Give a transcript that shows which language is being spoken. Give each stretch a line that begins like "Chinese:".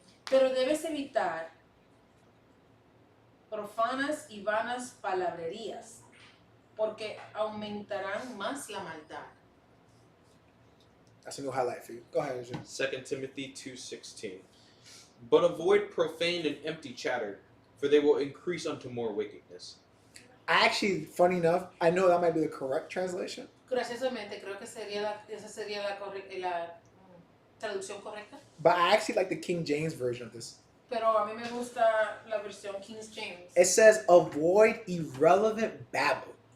Spanish: Pero debes evitar profanas y vanas palabrerías, porque aumentarán más la maldad.
English: That's a new highlight for you. Go ahead, Jim. 2 Timothy 2:16. But avoid profane and empty chatter, for they will increase unto more wickedness. Actually, funny enough, I know that might be the correct translation.
Spanish: Graciosamente, creo que esa sería la traducción correcta.
English: But I actually like the King James version of this.
Spanish: Pero a mí me gusta la versión King James.
English: It says, avoid irrelevant babble.